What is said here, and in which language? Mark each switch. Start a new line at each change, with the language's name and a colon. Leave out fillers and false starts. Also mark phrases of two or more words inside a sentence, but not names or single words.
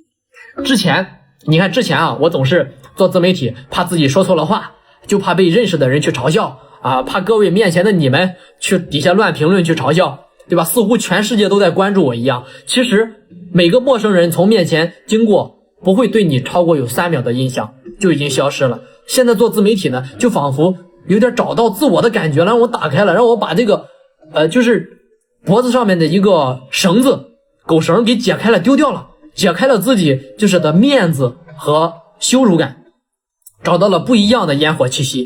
Chinese: 你看之前我總是做自媒體，怕自己說錯了話，就怕被認識的人去嘲笑怕各位面前的你們去底下亂評論去嘲笑，對吧？似乎全世界都在關注我一樣。其實每個陌生人從面前經過，不會對你超過有3秒的印象，就已經消失了。現在做自媒體呢，就仿佛有點找到自我的感覺了，讓我打開了，讓我把這個就是脖子上面的一個繩子，狗繩給解開了，丟掉了，解開了自己就是的面子和羞辱感，找到了不一樣的煙火气息。